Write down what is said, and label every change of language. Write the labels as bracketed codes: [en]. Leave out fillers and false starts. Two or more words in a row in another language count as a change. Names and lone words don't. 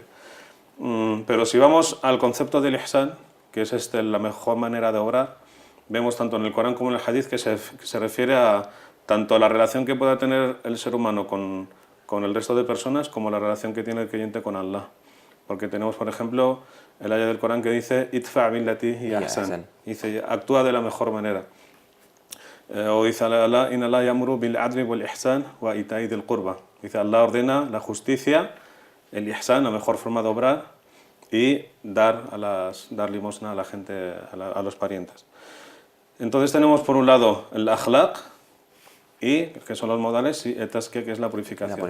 [es] Pero si vamos al concepto del ihsan, que es la mejor manera de obrar, vemos tanto en el Corán como en el hadith que se refiere a tanto a la relación que pueda tener el ser humano con el resto de personas como la relación que tiene el creyente con Allah. Porque tenemos, por ejemplo, el ayat del Corán que dice [ar] ادفع بالتي هي أحسن. [es] Dice, actúa de la mejor manera. O dice Allah, [ar] إن الله يأمر بالعدل والإحسان وإيتاء ذي القربى. [es] Dice, Allah ordena la justicia, el ihsan, la mejor forma de obrar, y dar limosna a la gente, a los parientes. Entonces tenemos por un lado el akhlaq, que son los modales, y el tazkiya, que es la purificación.